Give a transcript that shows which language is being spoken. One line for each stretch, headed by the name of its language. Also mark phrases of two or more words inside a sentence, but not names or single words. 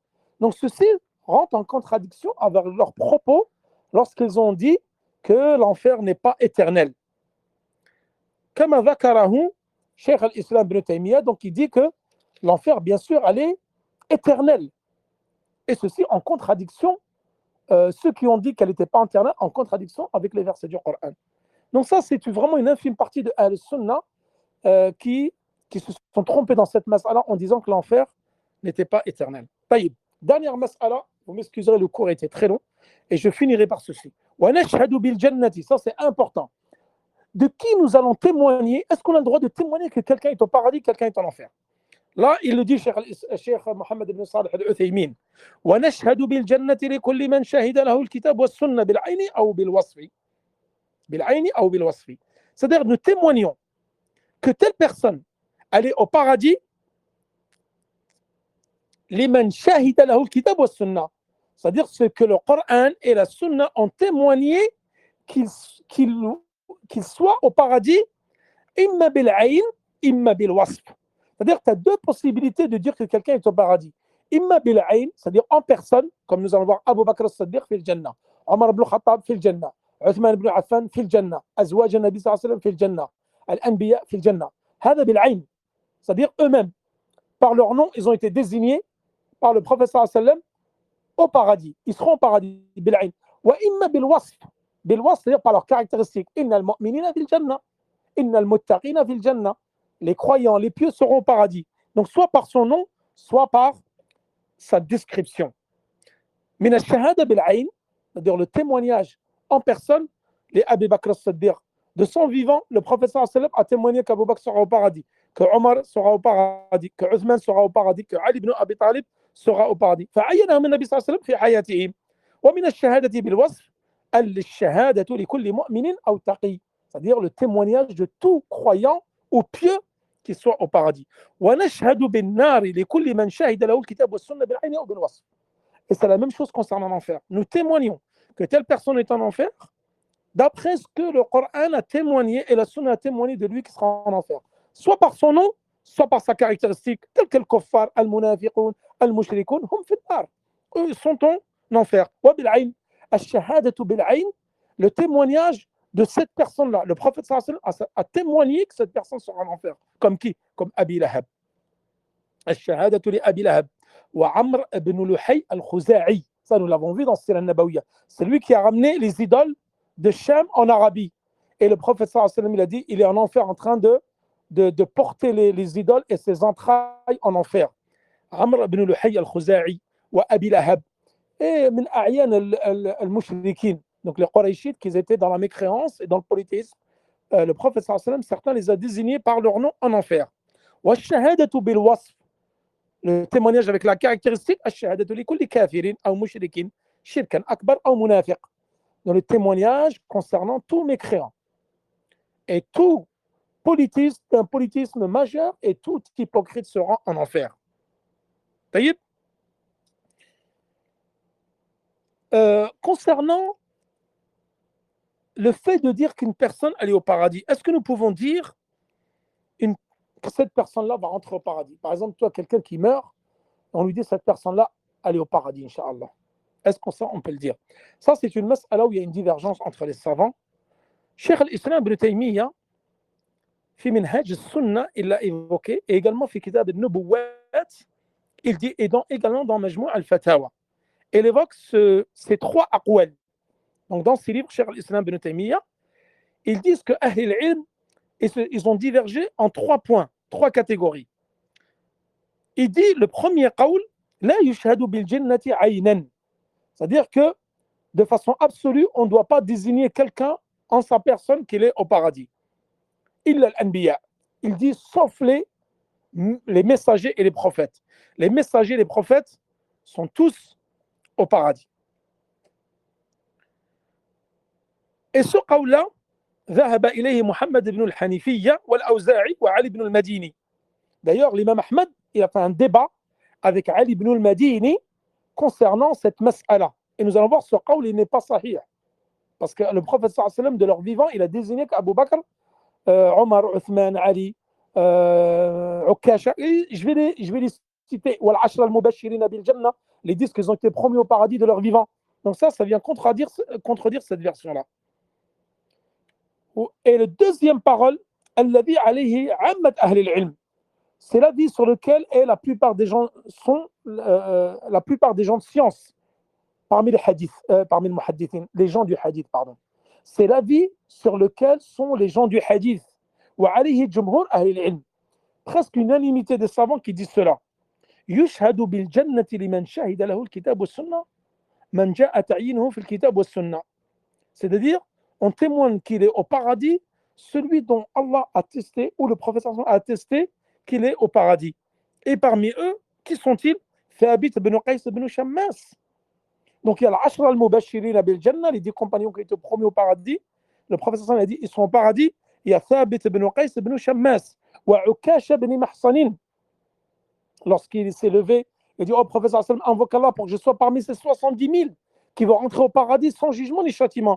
French: Donc ceci rentre en contradiction avec leurs propos lorsqu'ils ont dit que l'enfer n'est pas éternel.
Arabic: كما ذكره شيخ الإسلام ابن تيمية,
French: donc il dit que l'enfer, bien sûr, elle est éternelle. Et ceci en contradiction, ceux qui ont dit qu'elle n'était pas éternelle, en contradiction avec les versets du Coran. Donc ça, c'est vraiment une infime partie de
Arabic: أهل السنة
French: qui se sont trompés dans cette mas'ala en disant que l'enfer n'était pas éternel. Taïb. Dernière mas'ala, vous m'excuserez, le cours était très long, et je finirai par ceci.
Arabic: ونشهد بالجنة,
French: ça c'est important. De qui nous allons témoigner? Est-ce qu'on a le droit de témoigner que quelqu'un est au paradis, quelqu'un est en enfer? Là, il le dit, Cheikh Mohammed ibn Salih al-Uthaymin.
Arabic: وَنَشْهَدُ بِالْجَنَّةِ لِكُلِّ مَنْ شَهِدَ لَهُ الْكِتَابُ وَالسُّنَّةُ بِالْعَيْنِ أَوْ بِالْوَصْفِ. بِالْعَيْنِ أَوْ بِالْوَصْفِ.
French: C'est-à-dire, nous témoignons que telle personne, elle est au paradis,
Arabic: لِمَنْ شَهِدَ لَهُ الْكِتَابُ وَالسُّنَّةُ.
French: C'est-à-dire, ce que le Coran et la Sunna ont témoigné qu'il soit au paradis,
Arabic: إما بالعين، إما بالوصف.
French: C'est-à-dire que tu as 2 possibilités de dire que quelqu'un est au paradis.
Arabic: إما بالعين,
French: c'est-à-dire en personne, comme nous allons voir Abu Bakr as-Siddiq
Arabic: في الجنة,
French: Omar ibn Khattab
Arabic: في الجنة,
French: Uthman ibn Affan
Arabic: في الجنة, أزواج النبي صلى الله عليه وسلم في الجنة, الأنبياء في الجنة. هذا بالعين,
French: c'est-à-dire eux-mêmes, par leur nom, ils ont été désignés par le prophète
Arabic: صلى الله عليه وسلم
French: au paradis. Ils seront au paradis bil-ayn.
Arabic: وإما بالوصف. بالوصف,
French: c'est-à-dire par leurs caractéristiques.
Arabic: إن المؤمنين في الجنة، إن المتقين في الجنة.
French: Les croyants, les pieux seront au paradis. Donc, soit par son nom, soit par sa description.
Arabic: من الشهادة بالعين,
French: c'est-à-dire le témoignage en personne, les Abu Bakr as-Siddiq. De son vivant, le prophète
Arabic: صلى الله عليه وسلم
French: a témoigné qu'Abu Bakr sera au paradis, que Omar sera au paradis, que Uthman sera au paradis, que Ali ibn Abi Talib sera au paradis.
Arabic: فعينهم النبي صلى الله عليه وسلم في حياتهم. ومن الشهادة بالوصف الشهادة لكل مؤمن أو تقي,
French: c'est-à-dire le témoignage de tout croyant ou pieux qui soit au paradis.
Arabic: ونشهد بالنار لكل من شهد له الكتاب والسنة بالعين أو بالوصف.
French: Et c'est la même chose concernant l'enfer. Nous témoignons que telle personne est en enfer d'après ce que le Coran a témoigné et la Sunna a témoigné de lui qui sera en enfer. Soit par son nom, soit par sa caractéristique, tel que le
Arabic: كفار، المنافقون، المشركون، هم في النار.
French: Eux sont en enfer.
Arabic: وبالعين، الشهادة بالعين,
French: le témoignage de cette personne-là. Le prophète
Arabic: صلى الله عليه وسلم
French: a témoigné que cette personne sera en enfer. Comme qui? Comme Abi Lahab.
Arabic: الشهادة لأبي لهب. وعمرو بن لحي الخزاعي.
French: Ça, nous l'avons vu dans Sira al-Nabawiyya. C'est lui qui a ramené les idoles de Shem en Arabie. Et le prophète
Arabic: صلى الله عليه وسلم,
French: il a dit, il est en enfer en train de porter les idoles et ses entrailles en enfer.
Arabic: عمرو بن لحي الخزاعي وأبي لهب. Et من أعيان المشركين.
French: Donc les Qurayshites qui étaient dans la mécréance et dans le polythéisme. Le prophète
Arabic: صلى الله عليه وسلم,
French: certains les a désignés par leur nom en enfer.
Arabic: والشهادة بالوصف.
French: Le témoignage avec la caractéristique
Arabic: الشهادة لكل كافر
French: ou
Arabic: مشركين، شركا أكبر
French: ou munafiq. Dans le témoignage concernant tous mécréants. Et tout un politisme majeur et tout hypocrite sera en enfer. Taïb. Concernant le fait de dire qu'une personne elle est au paradis, est-ce que nous pouvons dire que cette personne-là va rentrer au paradis? Par exemple, toi, quelqu'un qui meurt, on lui dit cette personne-là, elle est au paradis, Inch'Allah. Est-ce qu'on ça, on peut le dire? Ça, c'est une mas'ala où il y a une divergence entre les savants. Cheikh al-Islam ibn Taymiyyah, fi Minhaj al-Sunnah, il l'a évoqué, et également fi Kitab al-Nubuwat, il dit, et également dans Majmou' al-Fatawa. Il évoque ces trois aqwal. Donc, dans ces livres, Cheikh al-Islam ibn Taymiyyah, ils disent que
Arabic: أهل العلم,
French: ils ont divergé en 3 points, 3 catégories. Il dit, le premier qawl,
Arabic: لا يشهد بالجنة عينا.
French: C'est-à-dire que, de façon absolue, on ne doit pas désigner quelqu'un en sa personne qu'il est au paradis.
Arabic: إلا الأنبياء.
French: Il dit, sauf les messagers et les prophètes. Les messagers et les prophètes sont tous au paradis. Et ce qawl-là,
Arabic: ذهب إليه محمد بن الحنيفية والأوزاعي وعلي بن المديني.
French: D'ailleurs, l'imam Ahmad, il a fait un débat avec Ali ibn al-Madini concernant cette mas'ala. Et nous allons voir ce qawl, il n'est pas sahih. Parce que le prophète
Arabic: صلى الله عليه وسلم,
French: de leur vivant, il a désigné qu'Abu Bakr, Omar, Uthman, Ali, Ukasha, je vais les citer,
Arabic: والعشرة المبشرين بالجنة,
French: les 10 qu'ils ont été promis au paradis de leur vivant. Donc ça vient contredire cette version-là. Et le deuxième parole,
Arabic: الذي عليه عامة أهل العلم,
French: c'est l'avis sur lequel la plupart des gens de science parmi les hadiths, parmi les muhaddithin, les gens du hadith, pardon. C'est l'avis sur lequel sont les gens du hadith.
Arabic: وعليه جمهور أهل العلم.
French: Presque une unanimité des savants qui disent cela.
Arabic: يشهد بالجنة لمن شهد له الكتاب والسنة من جاء تعيينه في الكتاب والسنة.
French: C'est-à-dire, on témoigne qu'il est au paradis, celui dont Allah a attesté, ou le prophète a attesté qu'il est au paradis. Et parmi eux, qui sont-ils? Thabit ibn Qais ibn Shammas. Donc il y a l'
Arabic: العشرة المبشرين بالجنة,
French: les 10 compagnons qui étaient promis au paradis. Le prophète a dit ils sont au paradis. Il y a Thabit ibn Qais ibn Shammas. Wa Ukasha ibn Mahsanin. Lorsqu'il s'est levé, il dit, oh prophète, invoque Allah pour que je sois parmi ces 70 000 qui vont rentrer au paradis sans jugement ni châtiment.